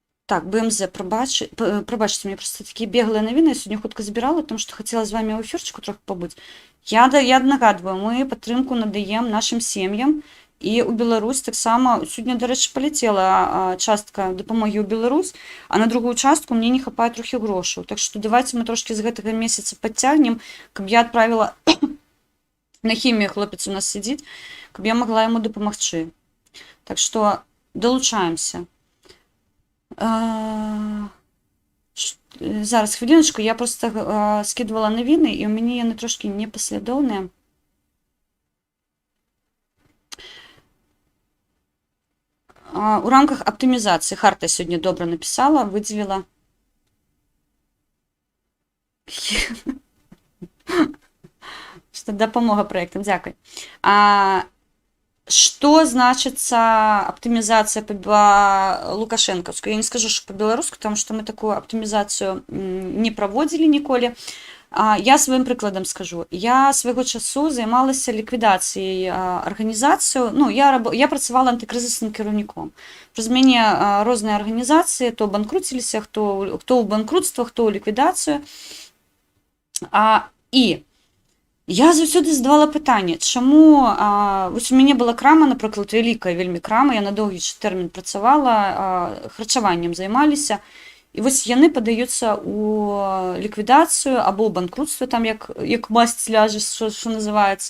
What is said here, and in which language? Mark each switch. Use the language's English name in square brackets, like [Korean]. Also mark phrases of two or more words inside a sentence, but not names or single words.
[Ukrainian] Так, БМЗ, пробачте, [Russian] мне просто такие беглые новины, [Ukrainian] я сьогодні хутка збирала, тому що хотіла з вами у ефірчику трохи побути. Я нагадую, ми підтримку надаємо нашим сім'ям, і у Білорусь так само, сьогодні, до речі, полетіла частка допомоги у Білорусь, а на другу частку мені не хапає трохи грошей. Так що давайте ми трошки [Belarusian] з гэтага месяца [Ukrainian] підтягнемо, каб я відправила на хімію, хлопець у нас сидить, каб я могла йому допомогти. Так що долучаємося. Зараз, хвилиночку, я просто скидувала новини, і у мене вони трошки непослідовні. У рамках оптимізації Харта сьогодні добре написала, виділила. Що допомога проєктам, дякую. [Russian] Что значится оптимизация по лукашенковскую? Я не скажу, что по-белорусски, потому что мы такую оптимизацию не проводили ніколи. [Ukrainian] Я своїм прикладом скажу. Я свого часу займалася ліквідацією організації. Ну, я працювала антикризисним керівником. Розуміння різні організації, то банкрутилися, хто у банкрутство, хто у ліквідацію. [Belarusian] І я заўсёды задавала пытанне, чаму вось у мяне была крама, напрыклад, вялікая вельмі крама, я на доўгі тэрмін працавала, харчаваннем займаліся, і вось яны падаюцца ў ліквідацыю або ў банкрутство, там як масць ляжа, што называецца.